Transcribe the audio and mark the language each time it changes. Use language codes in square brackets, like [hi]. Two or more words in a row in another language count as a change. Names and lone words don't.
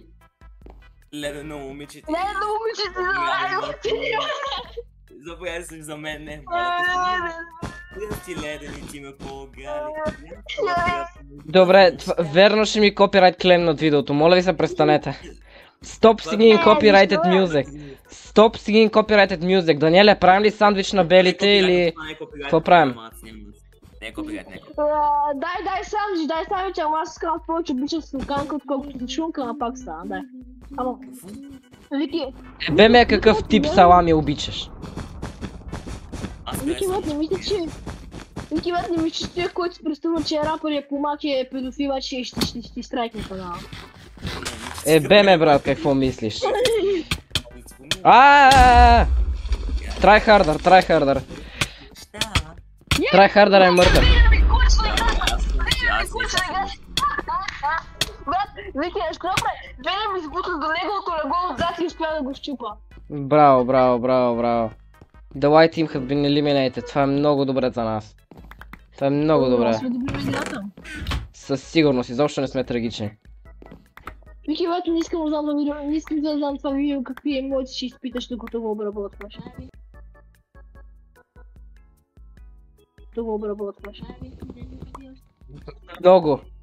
[bg] Ледено момиче. Заповядай се за мен, не. Ти ледени, ти ме по-гали. Добре, верно ще ми [en] copyright claim [bg] над видеото. Моля ви се, престанете. [en] Stop singing copyrighted music. Stop singing copyrighted music. [bg] Даниеле, правим ли сандвич на белите или... Какво правим? Не е копирайт, Дай сандвич, ама аз искам повече обичам слуканка, отколкото шунка, ама пак става, дай. Ама... Вики... Бе ме какъв тип салами обичаш? Вики, не мисля, че... Вики, не мисля, че той, който се представя, че е рапър и е помак и е педофил, че ще страйкне канала. Бе ме, брат, какво мислиш? [en] Try harder. Try harder [bg] е мъртъв. Брат, Вики, нещо направи. Двене ми сбутат до неговото легло отзад и успя да го щупа. Браво. [en] The white team have been eliminated. [bg] Това е много добре за нас. Това е много добре. Със сигурност, изобщо не сме трагични. Вики, брат, не искам да знам това видео какви емоции ще изпиташ, докато го обработваш. Много.